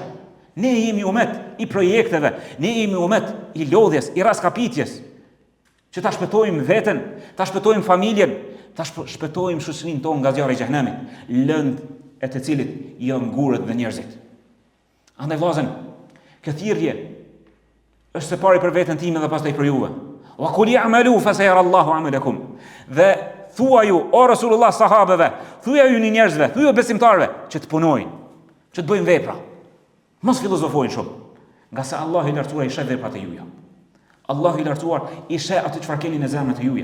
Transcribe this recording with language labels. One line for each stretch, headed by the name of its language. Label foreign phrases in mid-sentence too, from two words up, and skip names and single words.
Albanian: Ne jemi umet i projekteve, ne jemi umet i lodhjes, i raskapitjes, që ta shpëtojmë veten, ta shpëtojmë familjen, ta shpëtojmë shoqërinë tonë nga zjarri i xhehenemit, lëndë e të cilit janë gurët dhe njerëzit. Andaj vllazën, kjo thirrje është së pari për veten time dhe pastaj për juve.
Arabic: وقل يعملوا فسيرى الله عملكم.
Albanian: Dhe thuaju o Rasulullah sahabeve, thuaju një njerëzve, thuaju besimtarve që të punojnë, që të bëjnë vepra. Mos filozofojnë shumë, nga se Allahu i lartësuar i sheh veprat e juja. Allahu i lartësuar i sheh atë çfarë keni në zemrat e juja.